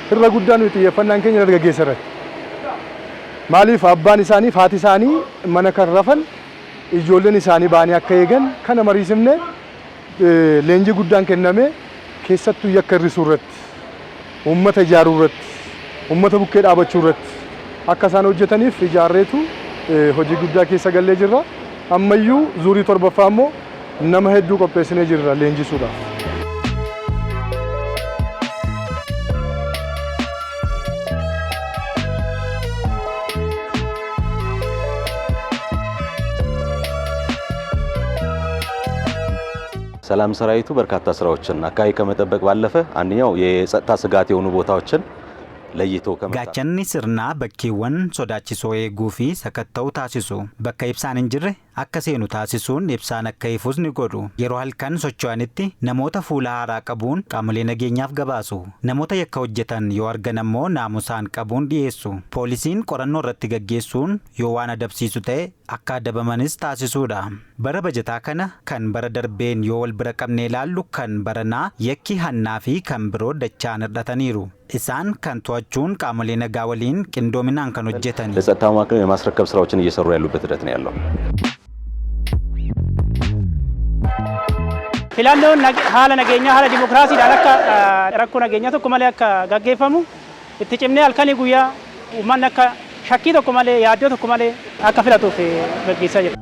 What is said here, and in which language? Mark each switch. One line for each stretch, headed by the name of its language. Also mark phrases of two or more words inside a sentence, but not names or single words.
Oromo: Irra guddaan nuti xiyyeeffannaan keenya dargaggeessa irratti. Maaliif abbaan isaanii haati isaanii mana kan rafan ijoolleen isaanii baanii akka eegan kana mariisifne leenjii guddaan kenname keessattuu yakka hir'isuu irratti uummata ijaaruu irratti uummata bukkee dhaabachuu irratti akka isaan hojjetaniif ijaarreetu hojii guddaa keessa gallee jirra. Ammayyuu zuurii torbaffaa immoo nama hedduu qopheessinee jirra leenjisuudhaaf.
Amharic: ሰላም ሰራዊቱ በርካታ ስራዎችን አካባቢ ከመጠበቅ ባለፈ አንደኛው የጸጥታ ስጋት የሆኑ ቦታዎችን ለይቶ ከመጣ
Oromo: gaachanni sirnaa bakkeewwan sodaachisoo eeguu fi sakatta'uu taasisu bakka ibsaan hin jirre akka seenu taasisuun ibsaan akka ifus ni godhu yeroo halkan socho'anitti namoota fuula haaraa qabuun qaamolee nageenyaaf gabaasu namoota yakka hojjetan yoo argan ammoo naamusaan qabuun dhiyeessu poolisiin qorannoo irratti gaggeessuun yoo waan adabsiisu ta'e akka adabamanis taasisuudha bara bajataa kana kan bara darbeen yoo wal bira qabnee ilaallu kan baranaa yakki hannaa fi kan biroo dachaan hir'ataniiru isaan kan to'achuun qaamolee nagaa waliin qindoominaan kan hojjetan
Amharic: ለጸጥታ መዋቅር የማስረከብ ስራዎችን እየሰሩ ያሉበት ሂደት ነው ያለው።
Oromo: Filannoon haala nageenyaa haala dimokiraasiidhaan akka rakkoo nageenyaa tokko malee akka gaggeeffamu itti cimnee halkanii guyyaa uummanni akka shakkii tokko malee yaaddoo tokko malee akka filatuuf gaggeessaa jira.